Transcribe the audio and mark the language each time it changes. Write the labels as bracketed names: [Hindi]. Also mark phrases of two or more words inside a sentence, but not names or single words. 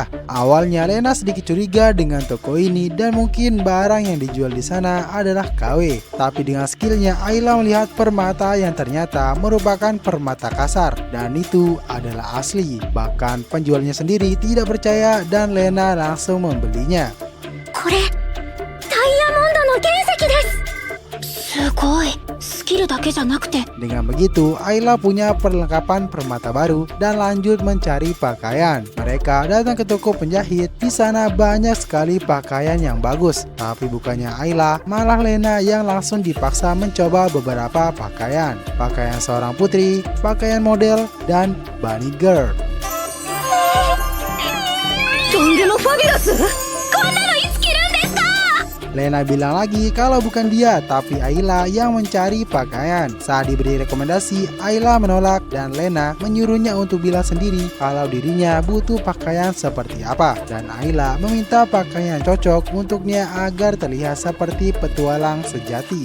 [Indonesian] Awalnya Lena sedikit curiga dengan toko ini dan mungkin barang yang dijual di sana adalah KW. Tapi dengan skillnya, Ayla melihat permata yang ternyata merupakan permata kasar dan itu adalah asli. Bahkan penjualnya sendiri tidak percaya dan Lena langsung membelinya. [Japanese] これダイヤモンドの原石です。すごい。スキルだけじゃなくて [Indonesian] Dengan begitu, Ayla punya perlengkapan permata baru dan lanjut mencari pakaian. Mereka datang ke toko penjahit. Di sana banyak sekali pakaian yang bagus. Tapi bukannya Ayla, malah Lena yang langsung dipaksa mencoba beberapa pakaian. Pakaian seorang putri, pakaian model, dan [English] bunny girl. [Japanese] とんでもファビュラス。こんなのいつ着るんですか。 [Indonesian] Lena bilang lagi kalau bukan dia, tapi Ayla yang mencari pakaian. Saat diberi rekomendasi, Ayla menolak dan Lena menyuruhnya untuk bilang sendiri kalau dirinya butuh pakaian seperti apa. Dan Ayla meminta pakaian cocok untuknya agar terlihat seperti petualang sejati.